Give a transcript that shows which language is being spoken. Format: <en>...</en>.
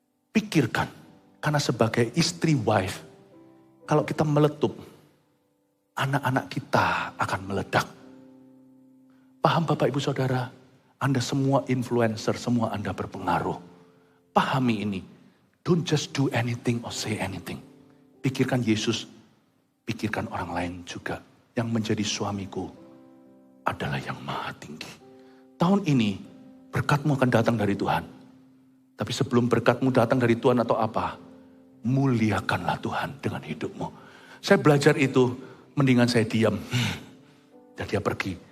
<id>Pikirkan. Karena sebagai istri wife. Kalau kita meletup. Anak-anak kita akan meledak. Paham Bapak Ibu Saudara? Anda semua influencer, semua Anda berpengaruh. Pahami ini.</id> <en>Don't just do anything or say anything.</en> <id>Pikirkan Yesus. Pikirkan orang lain juga. Yang menjadi suamiku adalah yang maha tinggi. Tahun ini berkatmu akan datang dari Tuhan. Tapi sebelum berkatmu datang dari Tuhan atau apa, muliakanlah Tuhan dengan hidupmu. Saya belajar itu, mendingan saya diam. Dan dia pergi.</id>